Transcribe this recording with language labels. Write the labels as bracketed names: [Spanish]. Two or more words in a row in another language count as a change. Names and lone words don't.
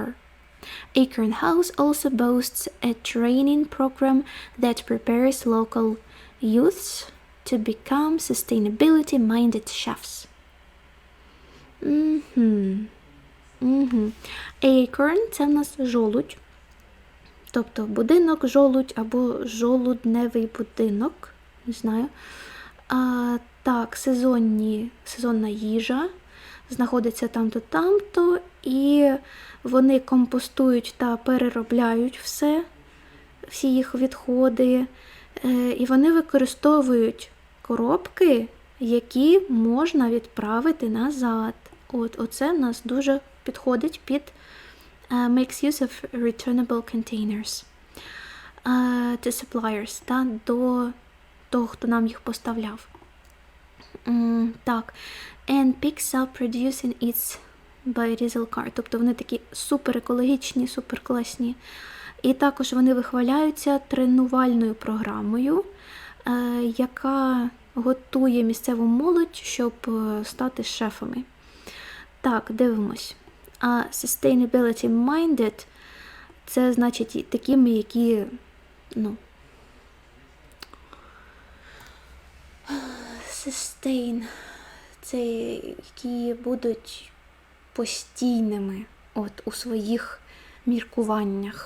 [English] Acorn House also boasts a training program that prepares local youths to become sustainability-minded chefs. [Ukrainian] Acorn – це в нас жолудь, тобто будинок-жолудь або жолудневий будинок, не знаю. Так, сезонна їжа знаходиться там-то, і вони компостують та переробляють всі їх відходи, і вони використовують коробки, які можна відправити назад. Оце в нас дуже підходить під [English] makes use of returnable containers to suppliers, [Ukrainian] до того, хто нам їх поставляв. Так. [English] And picks up producing its biodiesel car. [Ukrainian] Тобто вони такі супер екологічні, супер класні. І також вони вихваляються тренувальною програмою, яка готує місцеву молодь, щоб стати шефами. Так, дивимось. [English] Sustainability minded – [Ukrainian] це значить такими, які, sustain – це які будуть постійними у своїх міркуваннях.